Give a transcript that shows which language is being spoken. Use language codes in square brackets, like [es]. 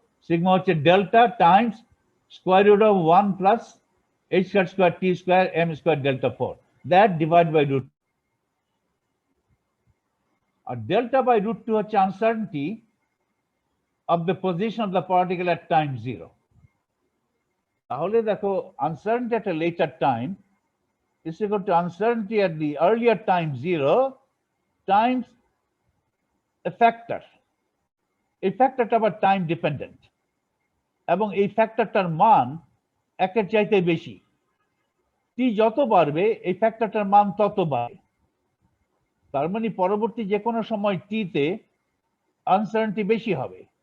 [en] Sigma হচ্ছে delta times square root of 1 plus h square t square m square delta 4, that divide by √2। আর delta by √2 হচ্ছে uncertainty of the position of the particle at time 0। [bn] তাহলে দেখো [en] Uncertainty at a later time is equal to uncertainty at the earlier time 0 times a factor। [bn] এই ফ্যাক্টরটা আবার time dependent, এবং এই ফ্যাক্টরটার মান একের চাইতে বেশি। টি যত বাড়বে এই ফ্যাক্টরটার মান তত বাড়ে। তার মানে পরবর্তী যে কোনো সময় টিতে আনসার্টেনটি বেশি হবে।